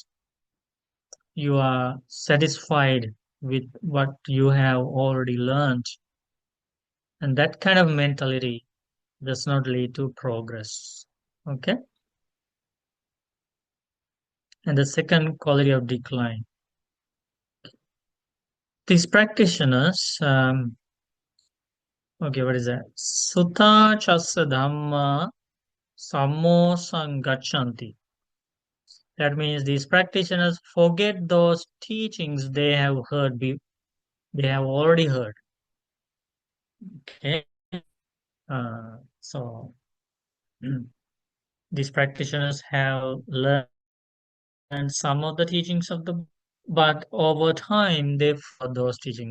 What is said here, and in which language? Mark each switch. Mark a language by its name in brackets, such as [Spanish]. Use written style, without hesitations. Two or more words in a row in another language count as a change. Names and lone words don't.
[English] You are satisfied with what you have already learned, and that kind of mentality does not lead to progress. Okay, and the second quality of decline. These practitioners, okay, what is that? [Pali] Sutta chassa dhamma sammo sangachanti. [English] That means these practitioners forget those teachings they have they have already heard. Okay, so these practitioners have learned some of the teachings of the, but over time they forgot those teachings.